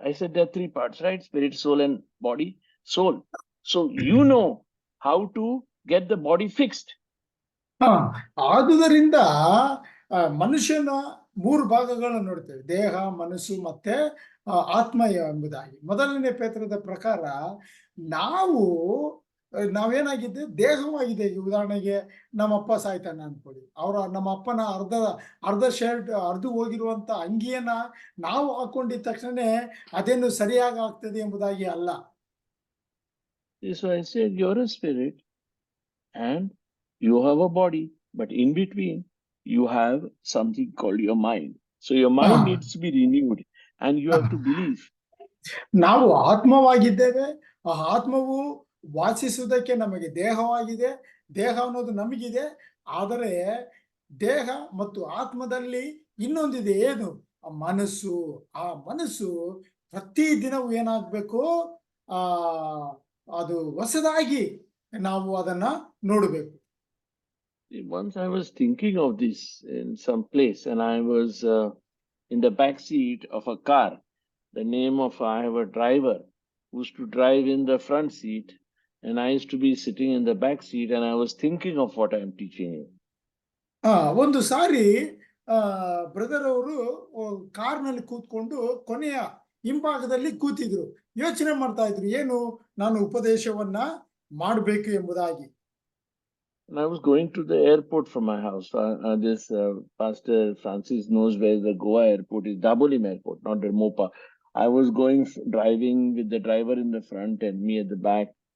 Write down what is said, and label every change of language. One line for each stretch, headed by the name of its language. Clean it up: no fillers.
English: I said there are 3 parts, right? Spirit, soul, and body. Soul. So you know how to get the body fixed.
Kannada: ಹಾ, ಆದುದರಿಂದ ಮನುಷ್ಯನ 3 ಭಾಗಗಳನ್ನು ನೋಡ್ತೇವೆ: ದೇಹ, ಮನಸ್ಸು ಮತ್ತೆ ಆತ್ಮ ಎಂಬುದಾಗಿ. ಮೊದಲನೇ ಪೇತ್ರದ ಪ್ರಕಾರ ನಾವು ನಾವೇನಾಗಿದ್ದೆ, ದೇಹವಾಗಿದೆ. ಈಗ ಉದಾಹರಣೆಗೆ ನಮ್ಮಪ್ಪ ಸಾಯ್ತಾನೆ ಅನ್ಕೊಳ್ಳಿ, ನಮ್ಮ ಅಪ್ಪನ ಅರ್ಧ ಶರ್ಟ್ ಅರ್ಧ ಹೋಗಿರುವಂತ ಅಂಗಿಯನ್ನ ನಾವು ಹಾಕೊಂಡಿದ ತಕ್ಷಣ ಅದೇನು ಸರಿಯಾಗಿ ಆಗ್ತದೆ ಎಂಬುದಾಗಿ ಅಲ್ಲ.
English: So I said you're a spirit and you have a body, but in between you have something called your mind. So your mind needs to be renewed and you have to believe.
Kannada: ನಾವು ಆತ್ಮವಾಗಿದ್ದೇವೆ. ಆ ಆತ್ಮವು ವಾಸಿಸುವುದಕ್ಕೆ ನಮಗೆ ದೇಹವಾಗಿದೆ. ದೇಹ ಅನ್ನೋದು ನಮಗಿದೆ. ಆದರೆ ದೇಹ ಮತ್ತು ಆತ್ಮದಲ್ಲಿ ಇನ್ನೊಂದಿದೆ. ಏನು? ಆ ಮನಸ್ಸು. ಆ ಮನಸ್ಸು ಪ್ರತಿ ದಿನವೂ ಏನಾಗಬೇಕು? ಆ ಅದು ಹೊಸದಾಗಿ ನಾವು ಅದನ್ನ ನೋಡಬೇಕು.
English: Once I was thinking of this in some place, and I was in the back seat of a car. The name of, I have a driver who used to drive in the front seat, and I used to be sitting in the back seat, and I was thinking of what I am teaching you.
Kannada: ಒಂದು sorry brother ಅವರು ಕಾರ್ನಲ್ಲಿ ಕೂತ್ಕೊಂಡು ಕೊನೆಯ ಹಿಂಭಾಗದಲ್ಲಿ ಕೂತಿದ್ರು. ಯೋಚನೆ ಮಾಡ್ತಾ ಇದ್ರು, ಏನು ನಾನು ಉಪದೇಶವನ್ನ ಮಾಡಬೇಕು ಎಂಬುದಾಗಿ.
English: And I was going to the airport from my house. This Pastor Francis knows where the Goa airport is, Dabolim airport, not the Mopa. I was driving with the driver in the front and me at the back.